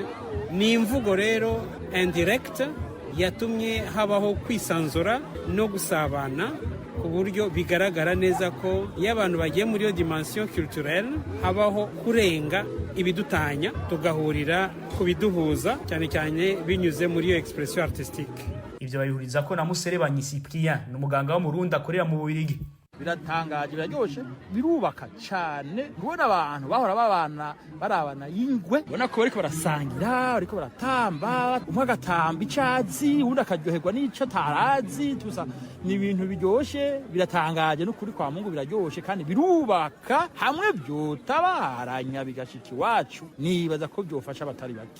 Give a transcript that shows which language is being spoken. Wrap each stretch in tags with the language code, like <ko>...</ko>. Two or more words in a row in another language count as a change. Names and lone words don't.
<rw>Ni imvugo rero indirect yatumye habaho kwisanzura no gusabana ku buryo bigaragara neza ko iyo abantu bagiye muri iyo</rw> <fr>dimension culturelle</fr> <rw>habaho kurenga ibidutanya tugahurira ku biduhuza, cyane cyane binyuze muri iyo</rw> <fr>expression artistique.</fr> <rn>Ivyo babihuriza ko na Muserebanyi Cyprien n'umuganga wo mu Burundi akorera mu Bubirigi. Biratangaje, biraryoshe, birubaka cyane. Ubona abantu bahora barabana y'ingwe, ubona ko bariko barasangira, bariko baratamba, umwe agatamba icazi, undi akaryoherwa n'ico tarazi, tusa ni ibintu biryoshe, biratangaje n'ukuri kwa Mungu, biraryoshe kandi birubaka, hamwe byotabaranya bigashika iwacu, nibaza ko byofasha abatari bake.</rn>